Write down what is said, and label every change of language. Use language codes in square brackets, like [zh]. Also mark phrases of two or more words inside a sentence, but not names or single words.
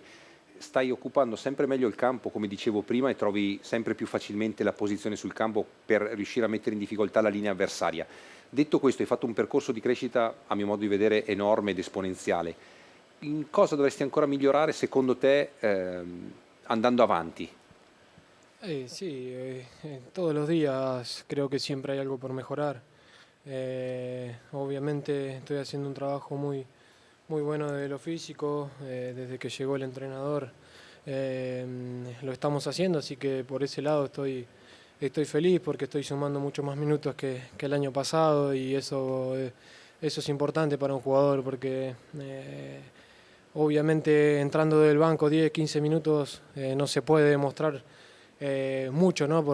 [it] Stai occupando sempre meglio il campo, come dicevo prima, e trovi sempre più facilmente la posizione sul campo per riuscire a mettere in difficoltà la linea avversaria. Detto questo, hai fatto un percorso di crescita, a mio modo di vedere, enorme ed esponenziale. In cosa dovresti ancora migliorare, secondo te, andando avanti? [es] Sí, todos los días creo que siempre hay algo por mejorar. Obviamente estoy haciendo un trabajo muy bueno de lo físico, desde que llegó el entrenador lo estamos haciendo, así que por ese lado estoy feliz porque estoy sumando mucho más minutos que el año pasado y eso es importante para un jugador porque obviamente entrando del banco 10, 15 minutos no se puede demostrar mucho, ¿no?